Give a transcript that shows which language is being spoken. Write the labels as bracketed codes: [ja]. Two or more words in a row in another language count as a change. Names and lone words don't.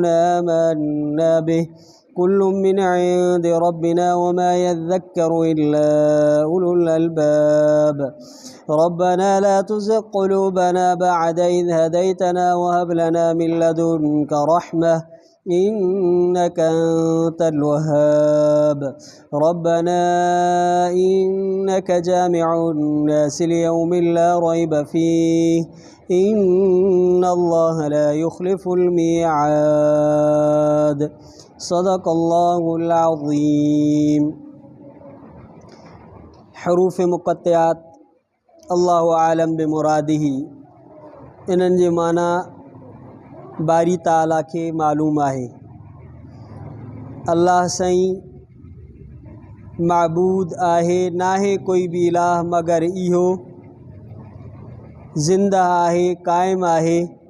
[ar] آمنا به كل من عند ربنا وما يذكر إلا أولو الألباب ربنا لا تزغ قلوبنا بعد إذ هديتنا وهب لنا من لدنك رحمة إنك أنت الوهاب ربنا إنك جامع الناس ليوم لا ريب فيه إن الله لا يخلف الميعاد صدق الله العظيم حروف مقطعات الله أعلم بمراده [sd] इन्हनि जे माना बारी ताला खे मालूम आहे। अल्लाह साईं माबूद आहे, नाहे कोई भी इलाह मगर इहो, ज़िंदा आहे, कायम आहे।